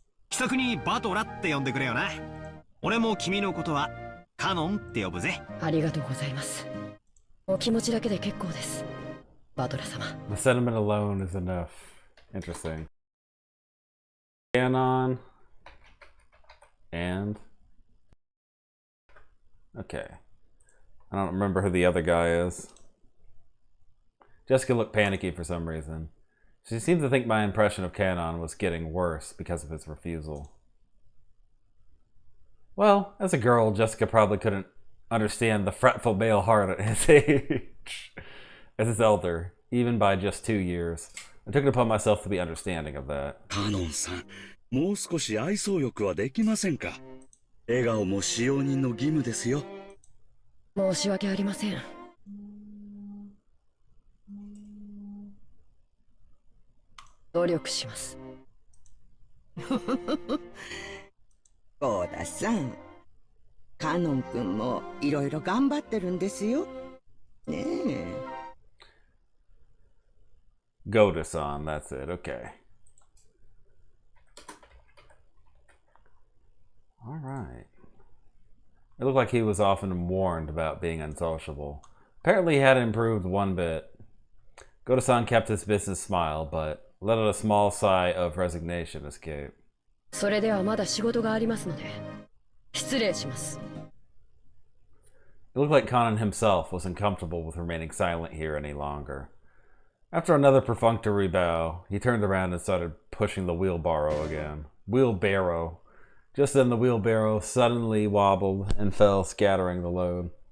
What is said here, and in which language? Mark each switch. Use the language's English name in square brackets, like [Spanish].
[Japanese] 気さくにバトラって呼んでくれよな。俺も君のことはカノンって呼ぶぜ。ありがとうございます。お気持ちだけで結構です。バトラ様。 [English] The sentiment alone is enough. Interesting. Ganon. And... Okay. I don't remember who the other guy is. Jessica looked panicky for some reason. She seemed to think my impression of Canon was getting worse because of his refusal. Well, as a girl, Jessica probably couldn't understand the fretful male heart at his age. As his elder, even by just 2 years. I took it upon myself to be understanding of that. [Japanese] カノンさん、もう少し愛想よくはできませんか。笑顔も使用人の義務ですよ。申し訳ありません。努力します。郷田さん、カノン君もいろいろ頑張ってるんですよ。ねえ。 [English] Goda-san, that's it, okay. Alright. It looked like he was often warned about being unsociable. Apparently he had improved one bit. Goda-san kept his business smile, but let out a small sigh of resignation escape. [Japanese] それではまだ仕事がありますので、失礼します。 [English] It looked like Conan himself was uncomfortable with remaining silent here any longer. After another perfunctory bow, he turned around and started pushing the wheelbarrow again. Wheelbarrow. Just then the wheelbarrow suddenly wobbled and fell, scattering the load.